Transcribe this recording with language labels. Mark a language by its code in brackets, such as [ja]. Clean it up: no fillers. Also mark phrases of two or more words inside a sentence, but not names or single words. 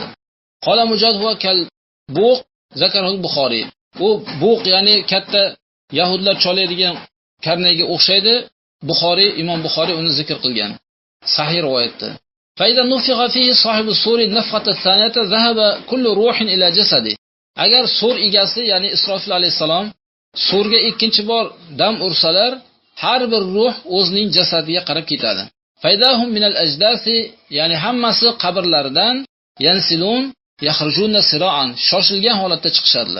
[ar] قال مجاهد كالبوق ذكره البخاري. [uz] U buq, ya'ni katta yahudlar cholaydigan karnaga o'xshaydi. Buxoriy, Imom Buxoriy uni zikr qilgan. Sahih rivoyatda. [ar] فإذا نفخ فيه صاحب الصور نفخة ثانية ذهب كل روح إلى جسده. [uz] Agar sur egasi, ya'ni Isrofil alayhisalom surga ikkinchi bor dam ursalar, har bir ruh o'zining jasadiga qarab ketadi. [ar] فإذا هم من الأجداث, [uz] ya'ni hammasi qabrlaridan [ar] ينسلون يخرجون سراعا, [uz] shoshilgan holatda chiqishadilar.